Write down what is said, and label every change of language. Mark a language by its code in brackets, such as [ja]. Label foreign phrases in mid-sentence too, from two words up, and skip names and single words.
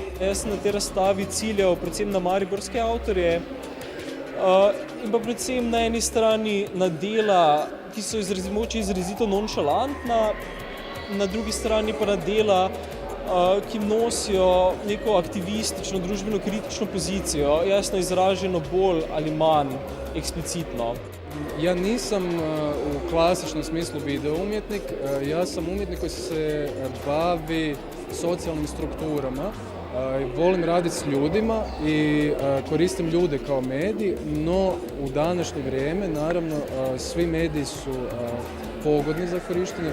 [sl] Jaz sem na tej razstavi ciljal predvsem na mariborske avtorje, in pa predvsem na eni strani na dela, ki so izrazito nonšalantna, na drugi strani pa na dela, ki nosijo neko aktivistično, družbeno kritično pozicijo, jasno izraženo bolj ali manj eksplicitno. [hr] Ja nisam u klasičnom smislu video umjetnik, ja sam umjetnik koji se bavi socijalnim strukturama. Volim raditi s ljudima i koristim ljude kao medij, no u današnje vrijeme naravno svi mediji su pogodni za korištenje.